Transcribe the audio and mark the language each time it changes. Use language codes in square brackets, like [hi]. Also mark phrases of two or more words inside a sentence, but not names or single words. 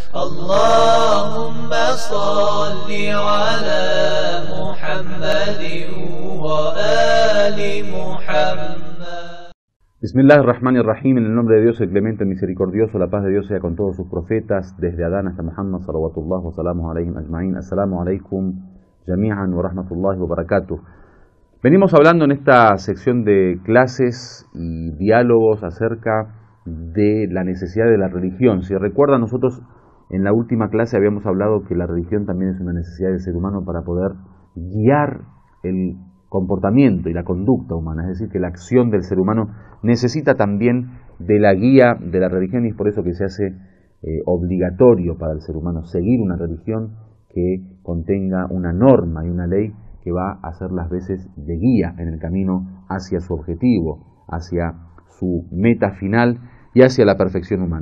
[ar] اللهم صل على محمد وآل محمد. بسم الله الرحمن الرحيم, [es] en el nombre de Dios, el clemente, el misericordioso, la paz de Dios sea con todos sus profetas, desde Adán hasta Muhammad, [ar] صلوات الله وسلام عليهم أجمعين. السلام عليكم جميعا ورحمة الله وبركاته. [es] Venimos hablando en esta sección de clases y diálogos acerca de la necesidad de la religión. Si recuerdan, nosotros en la última clase habíamos hablado que la religión también es una necesidad del ser humano para poder guiar el comportamiento y la conducta humana, es decir, que la acción del ser humano necesita también de la guía de la religión, y es por eso que se hace obligatorio para el ser humano seguir una religión que contenga una norma y una ley que va a ser las veces de guía en el camino hacia su objetivo, hacia su meta final y hacia la perfección humana.